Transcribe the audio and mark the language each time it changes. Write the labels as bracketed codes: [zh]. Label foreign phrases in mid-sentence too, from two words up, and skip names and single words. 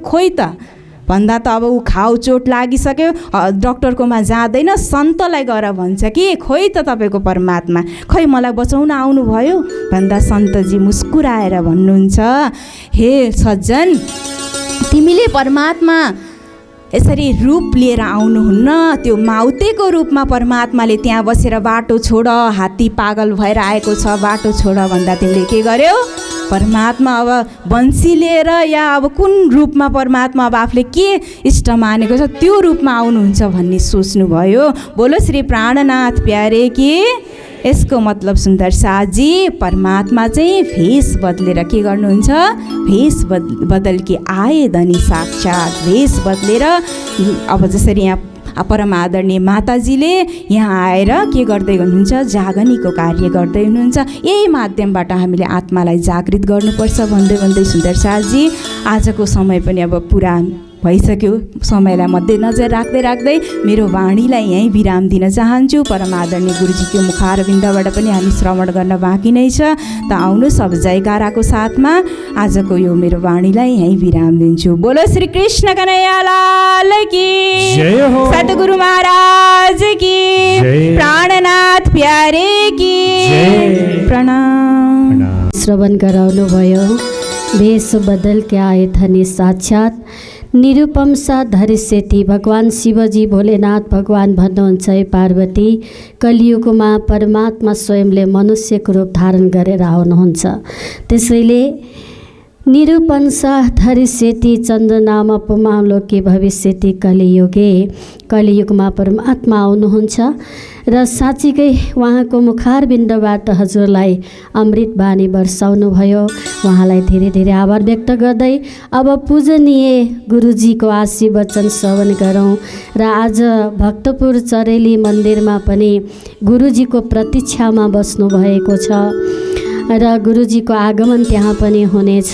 [ne] खोइ त भन्दा त अब ऊ घाउ चोट लागिसक्यो, डक्टरकोमा जाँदैन, सन्तलाई गएर भन्छ कि खोइ त तपाईँको परमात्मा, खोइ मलाई बचाउन आउनुभयो भन्दा सन्तजी मुस्कुराएर भन्नुहुन्छ, हे सज्जन तिमीले परमात्मा यसरी रूप लिएर आउनुहुन्न, त्यो माउतेको रूपमा परमात्माले त्यहाँ बसेर बाटो छोड, हात्ती पागल भएर आएको छ बाटो छोड भन्दा तिमीले के गर्यौ? परमात्मा अब बन्सी लिएर या अब कुन रूपमा परमात्मा अब आफूले के इष्ट मानेको छ त्यो रूपमा आउनुहुन्छ भन्ने सोच्नुभयो। [hi] बोलो श्री प्राणनाथ प्यारे कि [ne] यसको मतलब सुन्दर साजी परमात्मा चाहिँ भेष बदलेर के गर्नुहुन्छ? [hi] भेष बदल के आए धनी साक्षात। [ne] भेष बदलेर अब जसरी यहाँ परम आदरणीय माताजीले यहाँ आएर के गर्दै हुनुहुन्छ? जागनीको कार्य गर्दै हुनुहुन्छ। यही माध्यमबाट हामीले आत्मालाई जागृत गर्नुपर्छ भन्दै भन्दै सुन्दर साजी आजको समय पनि अब पुरा भइसक्यो। समयलाई मध्यनजर राख्दै राख्दै मेरो वाणीलाई यहीँ विराम दिन चाहन्छु। परम आदरणीय गुरुजीको मुखारविन्दबाट पनि हामी श्रवण गर्न बाँकी नै छ। त आउनु सब जयकाराको साथमा आजको यो मेरो वाणीलाई यहीँ विराम दिन्छु। [hi] बोलो श्री कृष्ण कन्हैया लाल की जय हो। सद्गुरु महाराज की जय। प्राणनाथ प्यारे की प्रणाम। [ne] श्रवण गराउनु भयो। [hi] भेष बदल के आए धनी साक्षात निरुपम सा धरि सेती। [ne] भगवान शिवजी भोलेनाथ भगवान भन्नुहुन्छ हे पार्वती, कलियुगमा परमात्मा स्वयंले मनुष्यको रूप धारण गरेर आउनुहुन्छ। [sa] त्यसैले निरूपंसा धरिष्यति चन्द्रनाम पुमां लोके भविष्यति कलियुगे। [ne] कलियुगमा परमात्मा आउनुहुन्छ र साँच्चीकै उहाँको मुखारबिन्दबाट हजुरलाई अमृत बानी वर्षाउनु भयो। उहाँलाई धेरै धेरै आभार व्यक्त गर्दै अब पूजनीय गुरुजीको आशीर्वचन श्रवण गरौँ। र आज भक्तपुर चरेली मन्दिरमा पनि गुरुजीको प्रतीक्षामा बस्नु भएको छ र गुरुजीको आगमन त्यहाँ पनि हुनेछ।